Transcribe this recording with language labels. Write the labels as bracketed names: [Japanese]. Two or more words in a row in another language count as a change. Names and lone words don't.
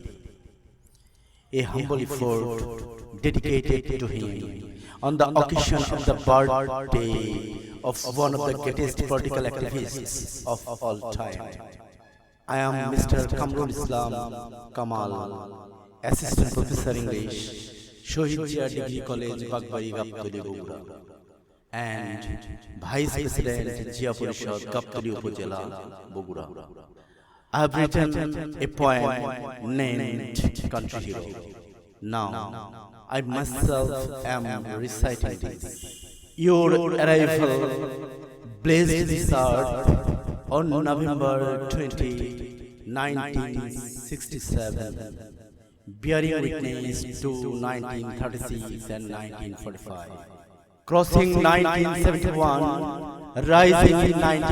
[English] A humble effort dedicated to him on the occasion of the birthday of one of the greatest political activists of all time. I am Mr. Kamrul Islam Kamal, Assistant Professor English, Shohid Zia Degree College, Bagbari, Gaptoli, Bogura, and Vice President Zia Porishad, Gaptoli Upojela, Bogura. I have written a poem named Country Hero. Now, I myself am reciting this. Your arrival blessed this earth on November 20, 1967, bearing witness to 1936 and 1945, crossing 1971, rising in